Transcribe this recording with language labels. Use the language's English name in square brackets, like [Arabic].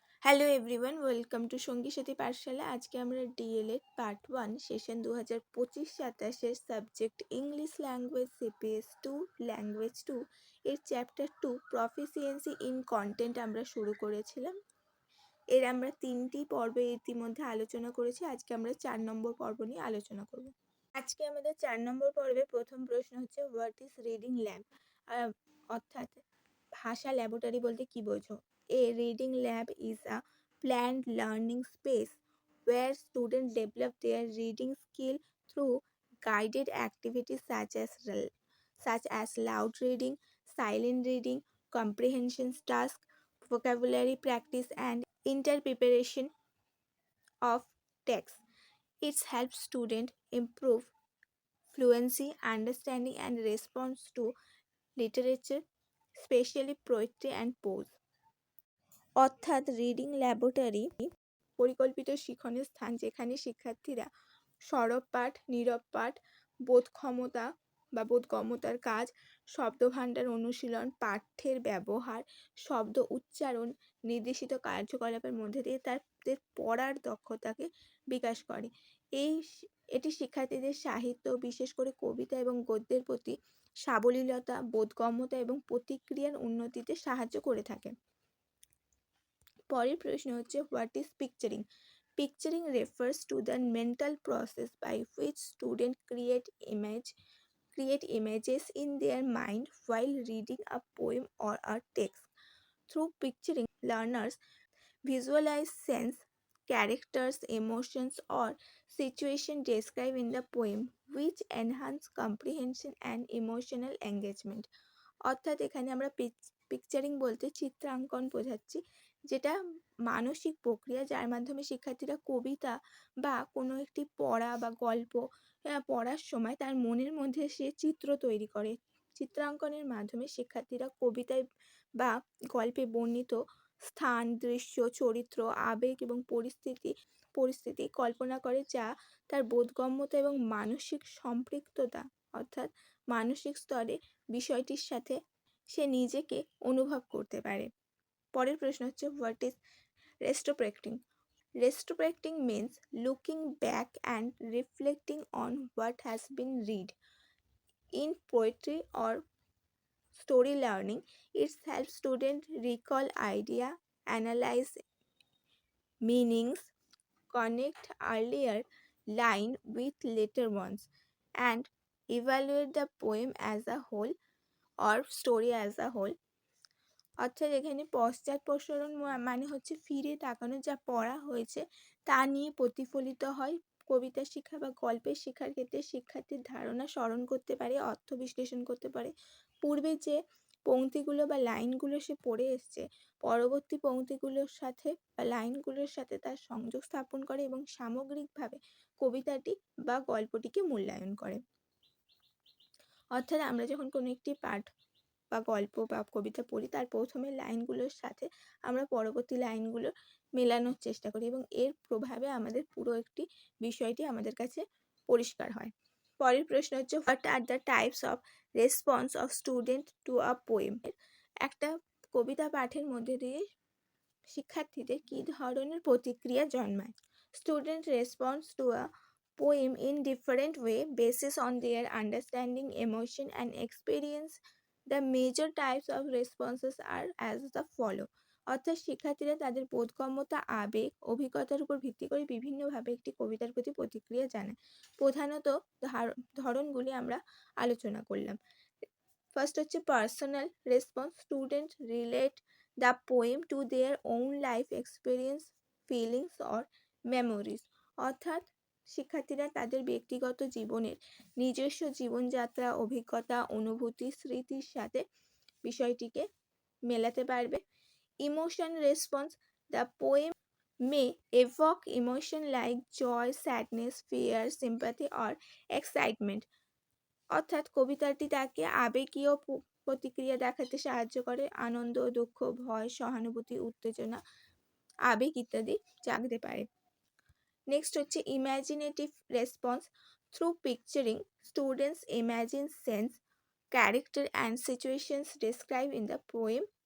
[Bangla] Hello everyone, welcome to সঙ্গী সাথী পাঠশালা। আজকে আমরা D.El.Ed part 1 session 2025-27 subject English language CPS 2 language 2 এর চ্যাপ্টার 2 প্রফিসিয়েন্সি ইন কন্টেন্ট আমরা শুরু করেছিলাম। এর আমরা 3টি পর্বে ইতিমধ্যে আলোচনা করেছি। আজকে আমরা 4 নম্বর পর্ব নিয়ে আলোচনা করব। আজকে আমাদের 4 নম্বর পর্বে প্রথম প্রশ্ন হচ্ছে [English] what is reading lab, [Bangla] অর্থাৎ ভাষা ল্যাবরেটরি বলতে কি বোঝো? [English] A reading lab is a planned learning space where students develop their reading skill through guided activities such as loud reading, silent reading, comprehension tasks, vocabulary practice, and interpretation of text. It helps students improve fluency, understanding, and response to literature, especially poetry and prose. [Bangla] অর্থাৎ reading laboratory পরিকল্পিত শিক্ষণের স্থান যেখানে শিক্ষার্থীরা সরব পাঠ, নীরব পাঠ, বোধক্ষমতা বা বোধগম্যতার কাজ, শব্দভাণ্ডার অনুশীলন, পাঠ্যের ব্যবহার, শব্দ উচ্চারণ, নির্দেশিত কার্যকলাপের মধ্যে দিয়ে তাদের পড়ার দক্ষতাকে বিকাশ করে। এটি শিক্ষার্থীদের সাহিত্য, বিশেষ করে কবিতা এবং গদ্যের প্রতি সাবলীলতা, বোধগম্যতা এবং প্রতিক্রিয়ার উন্নতিতে সাহায্য করে থাকে। পরের প্রশ্ন হচ্ছে [English] What is picturing? Picturing refers to the mental process by which students create images in their mind while reading a poem or a text. Through picturing, learners visualize scenes, characters, emotions, or situations described in the poem, which enhance comprehension and emotional engagement. [Bangla] অর্থাৎ এখানে আমরা পিকচারিং বলতে চিত্রাঙ্কন বোঝাচ্ছি, যেটা মানসিক প্রক্রিয়া যার মাধ্যমে শিক্ষার্থীরা কবিতা বা কোনো একটি পড়া বা গল্প পড়ার সময় তার মনের মধ্যে সে চিত্র তৈরি করে। চিত্রাঙ্কনের মাধ্যমে শিক্ষার্থীরা কবিতায় বা গল্পে বর্ণিত স্থান, দৃশ্য, চরিত্র, আবেগ এবং পরিস্থিতি কল্পনা করে, যা তার বোধগম্যতা এবং মানসিক সম্পৃক্ততা অর্থাৎ মানসিক স্তরে বিষয়টির সাথে সে নিজেকে অনুভব করতে পারে। পরের প্রশ্ন হচ্ছে [English] What is retrospecting? Retrospecting means looking back and reflecting on what has been read. In poetry or story learning, it helps students recall ideas, analyze meanings, connect earlier line with later ones, and evaluate the poem as a whole or story as a whole. [Bangla] অর্থাৎ এখানে পশ্চাৎপসরণ মানে হচ্ছে ফিরে তাকানো, যা পড়া হয়েছে তা নিয়ে প্রতিফলিত হয়। কবিতা শিক্ষা বা গল্পের শিক্ষার ক্ষেত্রে শিক্ষার্থীর ধারণা স্মরণ করতে পারে, অর্থ বিশ্লেষণ করতে পারে। পূর্বে যে পংক্তিগুলো বা লাইনগুলো সে পড়ে এসছে, পরবর্তী পংক্তিগুলোর সাথে বা লাইনগুলোর সাথে তার সংযোগ স্থাপন করে এবং সামগ্রিকভাবে কবিতাটি বা গল্পটিকে মূল্যায়ন করে। অর্থাৎ আমরা যখন কোনো একটি পাঠ বা গল্প বা কবিতা পড়ি, তার প্রথমের লাইনগুলোর সাথে আমরা পরবর্তী লাইনগুলো মেলানোর চেষ্টা করি এবং এর প্রভাবে আমাদের পুরো একটি বিষয়টি আমাদের কাছে পরিষ্কার হয়। পরের প্রশ্ন হচ্ছে [English] What are the types of response of student to a poem? [Bangla] একটা কবিতা পাঠের মধ্যে দিয়ে শিক্ষার্থীদের কী ধরনের প্রতিক্রিয়া জন্মায়? [English] Student response to a poem in different way basis on their understanding, emotion, and experience. The major types of responses are as the follow. [Bangla] অর্থাৎ শিক্ষার্থীরা তাদের বোধগম্যতা, আবেগ, অভিজ্ঞতার উপর ভিত্তি করে বিভিন্নভাবে একটি কবিতার প্রতি প্রতিক্রিয়া জানায়। প্রধানত ধরনগুলি আমরা আলোচনা করলাম। [English] first [Bangla] হচ্ছে [English] Personal response. Student relate the poem to their own life experience, feelings or memories. [Bangla] অর্থাৎ শিক্ষার্থীরা তাদের ব্যক্তিগত জীবনের নিজস্ব জীবনযাত্রা, অভিজ্ঞতা, অনুভূতি, স্মৃতির সাথে বিষয়টিকে মেলাতে পারবে। [English] Emotion response, the poem may evoke emotion like joy, sadness, fear, sympathy or excitement. [Bangla] অর্থাৎ কবিতাটি তাকে আবেগীয় প্রতিক্রিয়া দেখাতে সাহায্য করে, আনন্দ, দুঃখ, ভয়, সহানুভূতি, উত্তেজনা, আবেগ ইত্যাদি জাগতে পারে। [English] next [Bangla] হচ্ছে [English] Imaginative response. Through picturing, students imagine sense, character and situations describe in the poem